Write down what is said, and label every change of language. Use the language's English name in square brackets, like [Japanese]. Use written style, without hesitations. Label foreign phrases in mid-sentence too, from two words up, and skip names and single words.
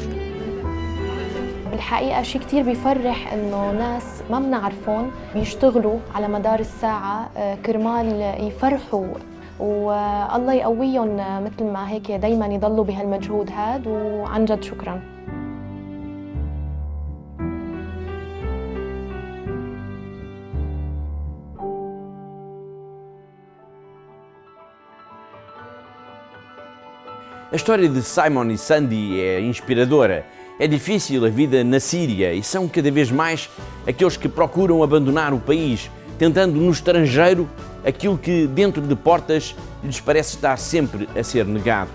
[Arabic] بالحقيقة شيء كتير بيفرح إنه ناس ما بنعرفون بيشتغلوا على مدار الساعة كرمال يفرحوا، والله يقويهم مثل ما هيك دايماً يضلوا بهالمجهود هاد، وعن جد شكراً. [Portuguese] A história de Simon e Sandy é inspiradora. É difícil a vida na Síria e são cada vez mais aqueles que procuram abandonar o país, tentando no estrangeiro aquilo que dentro de portas lhes parece estar sempre a ser negado.